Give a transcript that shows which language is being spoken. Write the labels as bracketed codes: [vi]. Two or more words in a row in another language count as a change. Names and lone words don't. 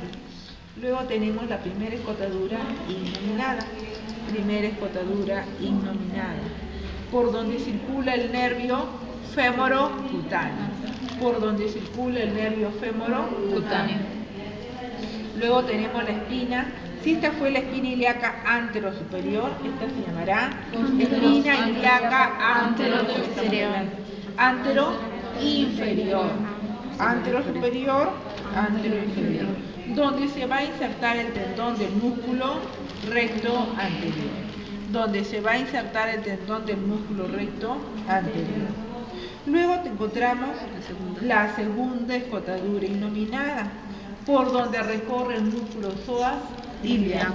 [es] Luego tenemos la primera escotadura innominada, por donde circula el nervio fémoro-cutáneo. Luego tenemos la espina. Si esta fue la espina ilíaca anterosuperior, esta se llamará espina ilíaca anteroinferior. Anterosuperior, anteroinferior, donde se va a insertar el tendón del músculo recto anterior. Luego encontramos la segunda escotadura innominada, por donde recorre el músculo psoas ilíaco.